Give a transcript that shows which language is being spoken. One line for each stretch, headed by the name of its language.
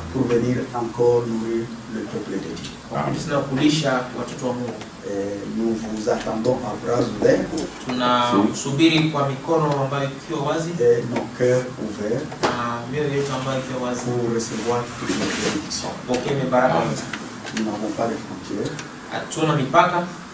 French: pour venir encore nourrir le peuple de Dieu.
Swahili: kwa kurudi tena kulisha watoto wa Mungu.
French: Nous vous attendons à bras ouverts
Swahili: Tunasubiri kwa mikono ambayo ikiwa wazi
French: et nos cœurs ouverts
Swahili: na mioyo yetu ambayo ikiwa wazi
French: pour recevoir toutes les bénédictions.
Swahili: kupokea mibaraka yote.
French: Nous n'avons pas de frontières.
Swahili: Hatuna mipaka,